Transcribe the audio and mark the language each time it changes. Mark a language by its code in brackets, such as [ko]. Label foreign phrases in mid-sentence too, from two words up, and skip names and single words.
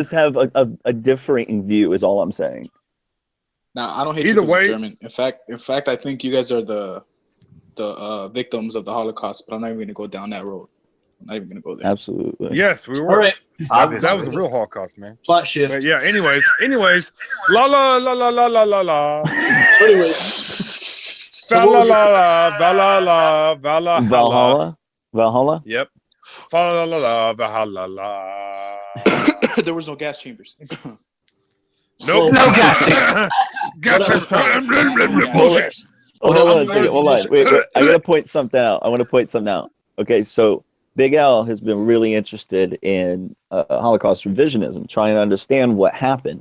[en] just have a differing view, is all I'm saying. Now I don't hate Either you 'cause you're way- German. In fact, I think you guys are the victims of the Holocaust. But I'm not even gonna go down that road. I'm not even gonna go there. Absolutely. Yes, we were. all right, Obviously. That was a real Holocaust, man. plot shift. But yeah. Anyways. La la la la la la la la. So anyways, Va la la la. Va la la. Va la la. Valhalla? Yep. Fa la la la. Va la la. There was no gas chambers. Nope. No gas. Gas. Yeah. Bullshit. Hold What on else? a second. Hold on. Wait. I gotta point something out. I want to point something out. Okay, so Big L has been really interested in Holocaust revisionism, trying to understand what happened.